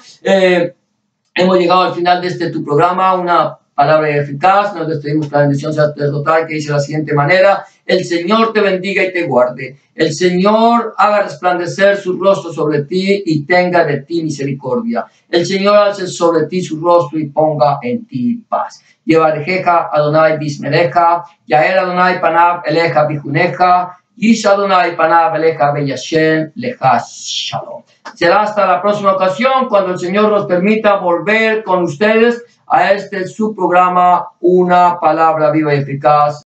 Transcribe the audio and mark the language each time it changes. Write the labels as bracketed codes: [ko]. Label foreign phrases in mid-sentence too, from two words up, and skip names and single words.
[es] Hemos llegado al final de tu programa, una palabra eficaz. Nos despedimos con la bendición sacerdotal que dice de la siguiente manera: el Señor te bendiga y te guarde. El Señor haga resplandecer su rostro sobre ti y tenga de ti misericordia. El Señor alce sobre ti su rostro y ponga en ti paz. [he] יברכך אדוני וישמרך, יאר אדוני פניו אליך ויחנך, ישא אדוני פניו אליך וישם לך שלום. [es] Será hasta la próxima ocasión, cuando el Señor nos permita volver con ustedes a su programa, Una Palabra Viva y Eficaz.